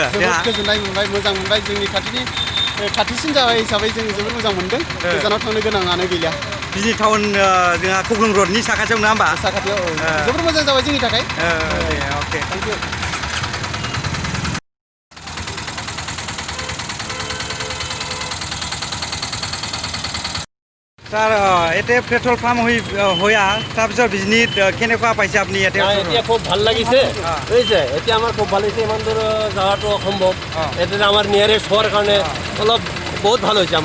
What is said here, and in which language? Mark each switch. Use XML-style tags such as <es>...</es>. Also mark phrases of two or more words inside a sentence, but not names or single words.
<brx>जोबोद गोजोननाय मोनबाय, मोजां मोनबाय। जोंनि खाथिसिन जाबाय हिसाबै जों जोबोद मोजां मोनदों। गोजानाव थांनो गोनाङानो गैला। बिजनी टाउन जोंहा कुकलुं र'डनि साखाथियाव नङा होमबा? साखाथियाव जोबोद मोजां जाबाय जोंनि थाखाय। अके</brx> <en>thank you.</en> <as>ছাৰ এতিয়া</as> <en>petrol pump</en> <as>হোৱা তাৰপিছত বিজনীত কেনেকুৱা পাইছে আপুনি ইয়াতে? এতিয়া খুব ভাল লাগিছে বুজিছে। এতিয়া আমাৰ খুব ভাল লাগিছে, ইমান দূৰ যোৱাটো অসম্ভৱ। এতিয়া আমাৰ নিয়াৰেষ্ট হোৱাৰ কাৰণে অলপ বহুত ভাল হৈছে।</as>